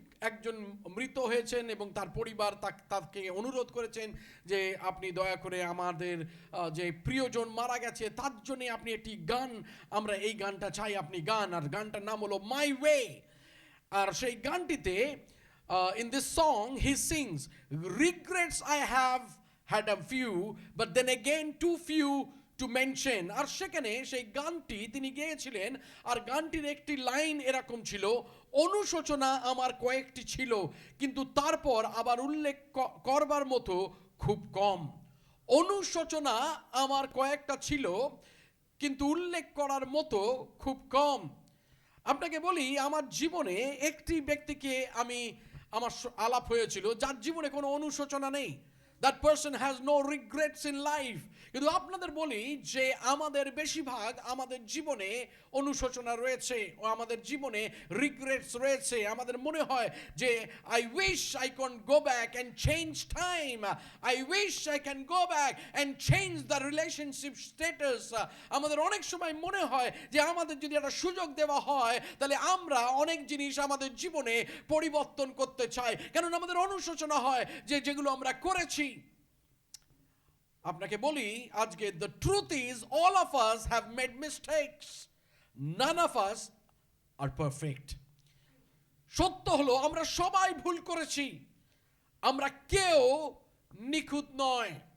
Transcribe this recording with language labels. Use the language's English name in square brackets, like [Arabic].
[Bangla] একজন মৃত হয়েছেন এবং তার পরিবার তাকে অনুরোধ করেছেন যে আপনি দয়া করে আমাদের যে প্রিয়জন মারা গেছে তার জন্য আপনি একটি গান, আমরা এই গানটা চাই আপনি গান। আর গানটার নাম হলো মাই ওয়ে। আর সেই গানটিতে [English] in this song he sings, regrets I have had a few but then again too few to mention। [Bangla] আর সেখানে সেই গানটি তিনি গেয়েছিলেন, আর গানটির একটি লাইন এরকম ছিল, অনুশোচনা আমার কয়েকটি ছিল কিন্তু তারপর আবার উল্লেখ করবার মতো খুব কম। অনুশোচনা আমার কয়েকটা ছিল কিন্তু উল্লেখ করার মতো খুব কম। আপনাকে বলি, আমার জীবনে একটি ব্যক্তিকে আমার আলাপ হয়েছিল যার জীবনে কোনো অনুশোচনা নেই। [English] That person has no regrets in life। [Bangla] কিন্তু আপনাদের বলি যে আমাদের বেশিরভাগ আমাদের জীবনে অনুশোচনা রয়েছে ও আমাদের জীবনে রিগ্রেটস রয়েছে। আমাদের মনে হয় যে [English] I wish I can go back and change time, I wish I can go back and change the relationship status। [Bangla] আমাদের অনেক সময় মনে হয় যে আমাদের যদি একটা সুযোগ দেওয়া হয় তাহলে আমরা অনেক জিনিস আমাদের জীবনে পরিবর্তন করতে চাই, কারণ আমাদের অনুশোচনা হয় যে যেগুলো আমরা করেছি। আপনাকে বলি আজকে [English] the truth is all of us have made mistakes, none of us are perfect। [Bangla] সত্য হলো আমরা সবাই ভুল করেছি, আমরা কেউ নিখুঁত নয়।